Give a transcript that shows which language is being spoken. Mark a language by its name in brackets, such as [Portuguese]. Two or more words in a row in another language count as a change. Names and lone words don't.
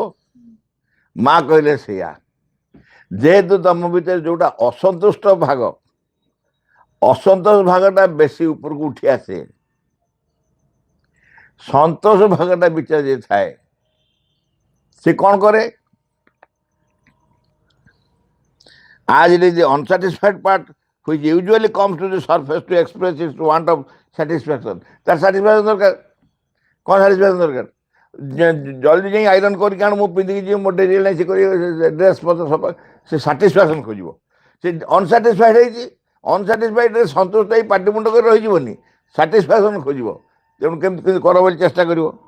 [Odia] ମା କହିଲେ ସେଇଆ, ଯେହେତୁ ତମ ଭିତରେ ଯେଉଁଟା ଅସନ୍ତୁଷ୍ଟ ଭାଗ, ଅସନ୍ତୋଷ ଭାଗଟା ବେଶୀ ଉପରକୁ ଉଠି ଆସେ, ସନ୍ତୋଷ ଭାଗଟା ଭିତରେ ଯେ ଥାଏ ସେ କ'ଣ କରେ? [English] As it is the unsatisfied part which usually comes to the surface to express its want of satisfaction. [Odia] তার satisfaction দরকার। କ'ଣ satisfaction ଦରକାର? ଜଲ୍ଦି ଯାଇ ଆଇରନ୍ କରିକି ଆଣ, ମୁଁ ପିନ୍ଧିକି ଯିବି, ମୋ ଡେରି ହେଲାଣି, ସେ କରି ଡ୍ରେସ୍ ପତ୍ର ସଫା, ସେ ସାଟିସ୍ଫାକ୍ସନ୍ ଖୋଜିବ। ସେ ଅନସାଟିସ୍ଫାଇଡ୍ ହେଇଛି, ଅନସାଟିସ୍ଫାଇଡ୍ରେ ସନ୍ତୁଷ୍ଟ ହେଇ ପାଟି ମୁଣ୍ଡ କରି ରହିଯିବନି, ସାଟିସ୍ଫାକ୍ସନ୍ ଖୋଜିବ। ତେଣୁ କେମିତି କର ବୋଲି ଚେଷ୍ଟା କରିବ।